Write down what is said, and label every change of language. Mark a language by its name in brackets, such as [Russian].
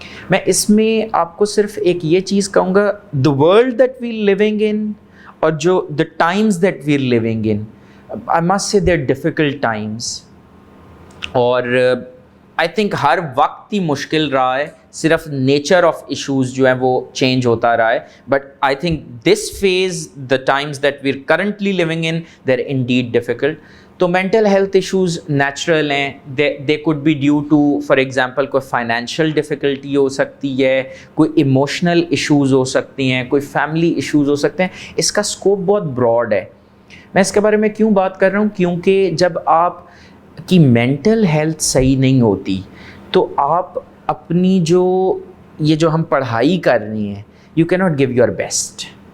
[Urdu] میں اس میں آپ کو صرف ایک یہ چیز کہوں گا, [English] the world that we living in, [Urdu] اور جو [English] The times that we are living in, I must say they are difficult times. [Urdu] اور [English] I think [Urdu] ہر وقت ہی مشکل رہا ہے, صرف نیچر آف ایشوز جو ہیں وہ چینج ہوتا رہا ہے. [English] But I think this phase, the times that we are currently living in, they are indeed difficult. [Urdu] تو مینٹل ہیلتھ ایشوز نیچرل ہیں. [English] they could be due to, for example [Urdu] کوئی financial difficulty ہو سکتی ہے, کوئی emotional issues ہو سکتی ہیں, کوئی family issues ہو سکتے ہیں. اس کا اسکوپ بہت براڈ ہے. میں اس کے بارے میں کیوں بات کر رہا ہوں؟ کیونکہ جب آپ کی مینٹل ہیلتھ صحیح نہیں ہوتی تو آپ اپنی یہ جو ہم پڑھائی کر رہی ہیں, [English] You key not give your best.